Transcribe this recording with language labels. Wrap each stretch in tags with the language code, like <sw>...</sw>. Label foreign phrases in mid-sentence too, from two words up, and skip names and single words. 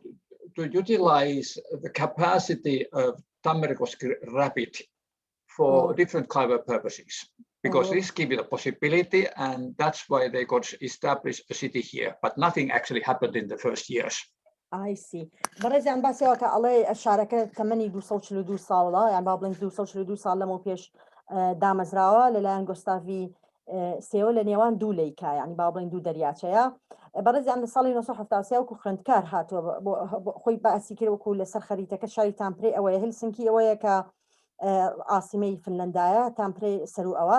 <en>To utilize the capacity of Tampere Koski Rapid for different kind of purposes. Because this gives you the possibility, and that's why they got established a city here. But nothing actually happened in the first years. I see.</en> <ckb>بەڕێزیان باسیەوە کە ئەڵێ شارەکە تەمەنی 242 ساڵە یان با بڵێن 242 ساڵ لەمەوە پێش دامەزراوە لەلایەن گۆستاڤی سێوە لە نێوان دوو لەیکا یعنی با بڵێن دوو دەریاچەیە بەڕێزیان لە ساڵی 1970 وەکو خوێندکار هاتووە خۆی باسی کرد وەکو لەسەر خەریتەکە شاری تامپرێ ئەوەیە هلسنکی ئەوەیە کە ئاسیمەی فنلەندایە تامپرێ سەرو ئەوە</ckb>